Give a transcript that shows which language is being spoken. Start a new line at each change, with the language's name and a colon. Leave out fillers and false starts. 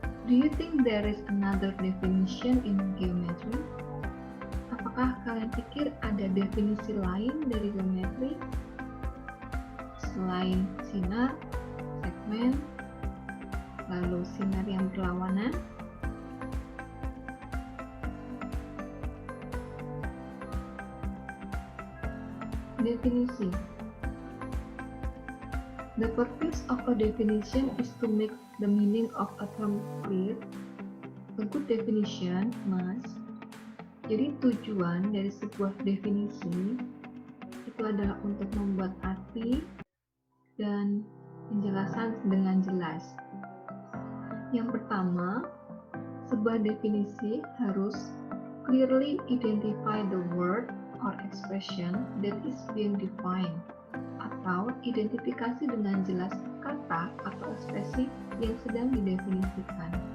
English: Do you think there is another definition in geometry?
Indonesian: Apakah kalian pikir ada definisi lain dari geometri? Selain sinar, segmen, lalu sinar yang berlawanan? Definisi.
English: The purpose of a definition is to make the meaning of a term clear. A good definition must.
Indonesian: Jadi tujuan dari sebuah definisi itu adalah untuk membuat arti dan penjelasan dengan jelas. Yang pertama, sebuah definisi harus
English: clearly identify the word or expression that is being defined,
Indonesian: atau identifikasi dengan jelas kata atau ekspresi yang sedang didefinisikan.